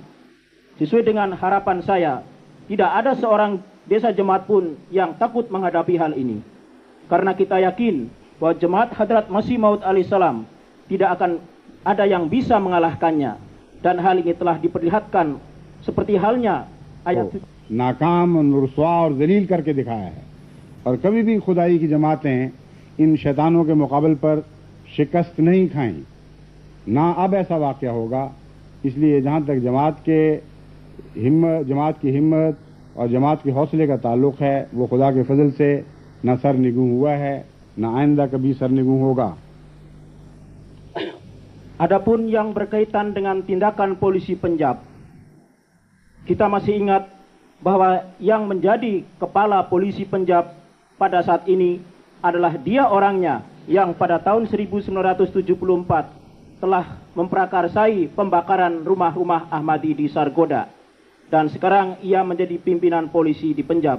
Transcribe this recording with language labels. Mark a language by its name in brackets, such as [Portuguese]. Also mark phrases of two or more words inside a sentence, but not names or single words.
[Indonesian] Sesuai dengan harapan saya, tidak ada seorang desa jemaat pun yang takut menghadapi hal ini. Karena kita yakin bahwa jemaat Hadrat Masih Maud alaihissalam tidak akan ada yang bisa mengalahkannya. Dan hal ini telah diperlihatkan seperti halnya ayat [Urdu] ناکام رسوا اور ذلیل کر کے دکھایا ہے اور کبھی بھی خدائی کی جماعتیں ان شیطانوں کے مقابلے پر شکست نہیں کھائیں. نہ اب ایسا واقعہ ہوگا. اس لیے جہاں تک جماعت کی ہمت اور جماعت کے حوصلے کا تعلق ہے، وہ خدا کے فضل سے نہ سرنگوں ہوا ہے، نہ آئندہ کبھی سرنگوں ہوگا. [Indonesian] Adapun yang berkaitan dengan tindakan polisi Punjab, kita masih ingat bahwa yang menjadi kepala polisi Punjab pada saat ini adalah dia orangnya yang pada tahun 1974 telah memprakarsai pembakaran rumah-rumah Ahmadi di Sargodha, dan sekarang ia menjadi pimpinan polisi di Punjab.